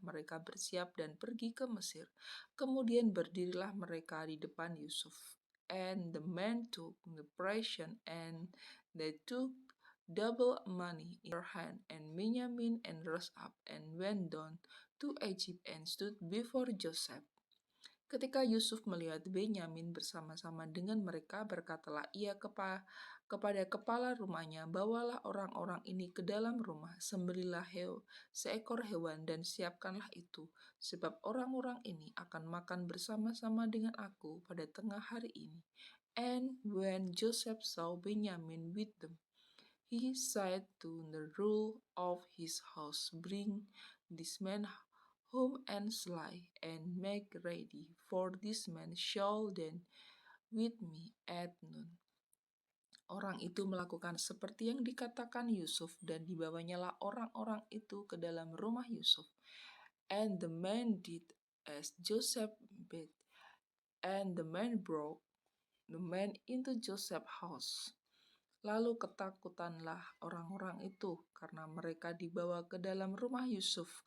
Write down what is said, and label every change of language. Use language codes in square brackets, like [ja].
[id] Mereka bersiap dan pergi ke Mesir. Kemudian berdirilah mereka di depan Yusuf. [en] And the men took the present, and they took double money in their hand, and Benjamin and rose up and went down to Egypt and stood before Joseph. [id] Ketika Yusuf melihat Benyamin bersama-sama dengan mereka, berkatalah ia kepada kepala rumahnya, bawalah orang-orang ini ke dalam rumah, sembelilah seekor hewan dan siapkanlah itu, sebab orang-orang ini akan makan bersama-sama dengan aku pada tengah hari ini. [en] And when Joseph saw Benjamin with them, he said to the ruler of his house, bring this man home and slay, and make ready, for this man shall then with me at noon. [id] Orang itu melakukan seperti yang dikatakan Yusuf, dan dibawanyalah orang-orang itu ke dalam rumah Yusuf. [en] And the man did as Joseph bid, and the man brought the man into Joseph's house. [id] Lalu ketakutanlah orang-orang itu karena mereka dibawa ke dalam rumah Yusuf.